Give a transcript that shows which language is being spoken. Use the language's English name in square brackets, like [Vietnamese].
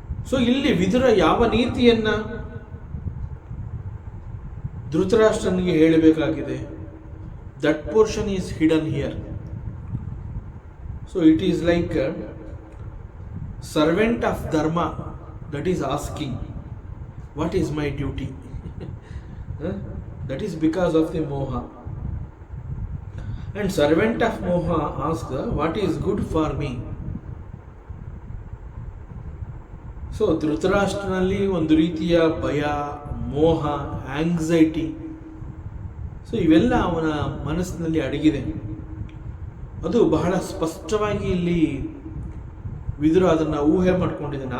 [Kannada] So ಇಲ್ಲಿ ವಿದುರ ಯಾವ ನೀತಿಯನ್ನ ಧೃತರಾಷ್ಟ್ರನಿಗೆ ಹೇಳಬೇಕಾಗಿದೆ, [English] That portion is hidden here. So it is like servant of dharma that is asking what is my duty. That is because of the moha. And servant of moha asks what is good for me. [Kannada] So ಧೃತರಾಷ್ಟ್ರನಲ್ಲಿ ಒಂದು ರೀತಿಯ ಭಯ, ಮೋಹ, anxiety, so ಇವೆಲ್ಲ ಅವನ ಮನಸ್ಸಿನಲ್ಲಿ ಅಡಗಿದೆ. ಅದು ಬಹಳ ಸ್ಪಷ್ಟವಾಗಿ ಇಲ್ಲಿ ವಿದುರ ಅದನ್ನು ಊಹೆ ಮಾಡ್ಕೊಂಡಿದ್ದಾನೆ.